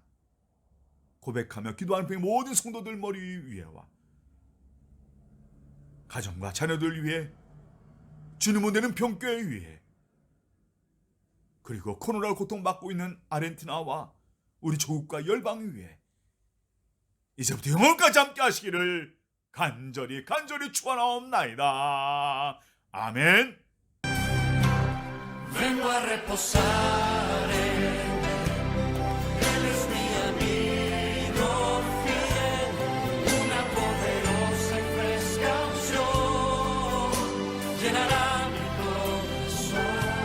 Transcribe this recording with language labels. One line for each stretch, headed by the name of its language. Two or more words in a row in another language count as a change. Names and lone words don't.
Korean: 고백하며 기도하는 모든 성도들 머리 위에와 가정과 자녀들 위해 주님 은혜는 병교회 위에 그리고 코로나로 고통받고 있는 아르헨티나와 우리 조국과 열방 위에 이제부터 영원까지 함께 하시기를 간절히 축원하옵나이다. 아멘.
Spanish: Vengo a reposare, Él es mi amigo fiel, una poderosa y fresca unción llenará mi corazón.